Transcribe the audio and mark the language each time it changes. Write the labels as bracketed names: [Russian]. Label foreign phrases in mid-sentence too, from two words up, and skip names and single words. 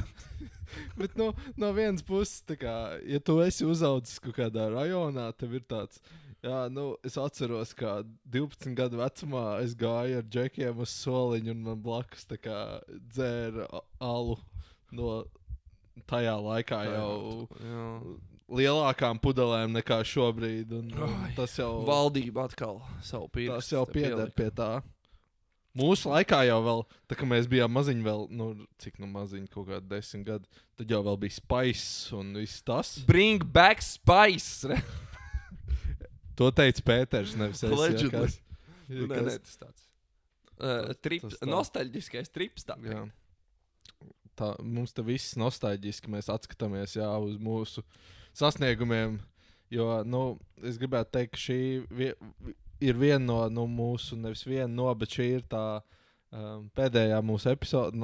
[Latvian] Bet, no vienas puses, tā kā, ja tu esi uzaudzis kaut kādā rajonā, tev ir tāds, es atceros, kā 12 gadu vecumā es gāju ar džekiem uz soliņu un man blakus tā kā dzēra alu no tajā laikā jau lielākām pudelēm nekā šobrīd. Un tas jau valdība atkal savu pirkstu. Tas jau pieder pie tā. Mūsu laikā jau vēl, tā kā mēs bijām maziņi vēl, cik maziņi, kaut kādi 10 gadi, tad jau vēl bija Spice un viss tas. [English] Bring back Spice! [Latvian] To teica Pēters, nevis es. Legendary. Nē, tas tāds. Nostalģiskais trips tā. Jā. Tā, mums te viss nostalģiski, mēs atskatāmies uz mūsu sasniegumiem, jo, es gribētu teikt, ka šī ir viena no mūsu, nevis viena no, bet šī ir tā pēdējā mūsu epizode.